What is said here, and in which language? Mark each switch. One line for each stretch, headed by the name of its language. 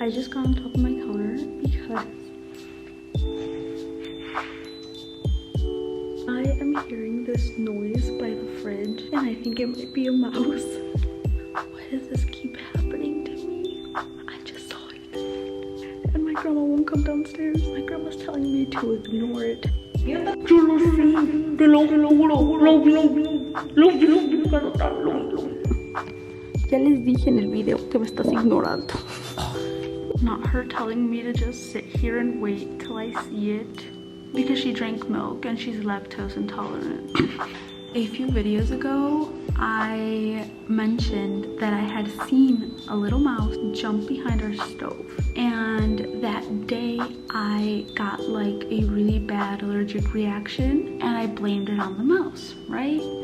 English: I just got on top of my counter because I am hearing this noise by the fridge, and I think it might be a mouse. Why does this keep happening to me? I just saw it. And my grandma won't come downstairs. My grandma's telling me to ignore it.
Spanish: Yo lo sé, te lo juro, lo vi, pero tan lo. Ya les dije en el video que me estás ignorando.
English: Not her telling me to just sit here and wait till I see it, because she drank milk and she's lactose intolerant. A few videos ago, I mentioned that I had seen a little mouse jump behind our stove, and that day I got like a really bad allergic reaction and I blamed it on the mouse, right?